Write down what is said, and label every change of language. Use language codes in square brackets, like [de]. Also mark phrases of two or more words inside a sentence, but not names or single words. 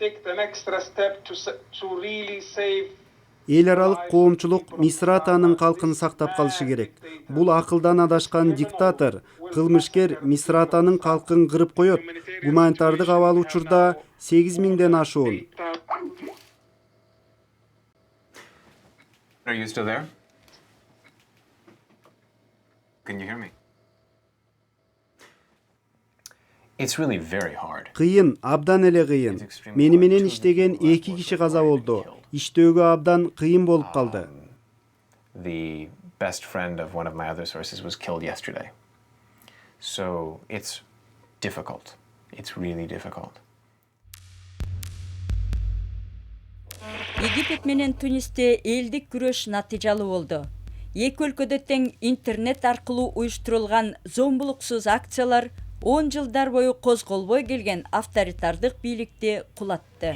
[ky] Эл аралык коомчулук Мисратанын калкын сактап калышы керек. Бул акылдан адашкан диктатор, кылмышкер Мисратанын калкын кырып коёт. Гуманитардык абал учурда 8000ден ашуун. [en] Are you still there? Can you hear me? It's really very hard. [ky] Кыйын, абдан эле кыйын. Мени менен иштеген 2 киши каза болду. Иштөөгө абдан кыйын болуп калды. [en] The best friend of one of my other sources was killed yesterday. So it's difficult. It's really difficult. [ky] Египет менен Тунисте элдик күрөш натыйжалуу болду. Эки өлкөдө тең интернет аркылуу уюштурулган зомбулуксуз акциялар 10 жылдар бою козголбой келген авторитардык бийликти кулатты.